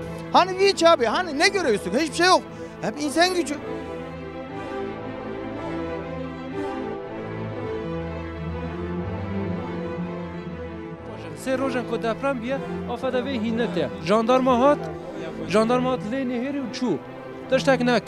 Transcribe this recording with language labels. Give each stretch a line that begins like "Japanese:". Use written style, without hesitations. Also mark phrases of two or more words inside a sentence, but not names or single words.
Turkish: Hani hiç abi, hani ne görüyorsun? Hiçbir şey yok. Hep insan gücü.
Kurdish: سه روزن که دپرم بیا آفده وی هینته جاندارما هات لی نهری و چو داشتک نکه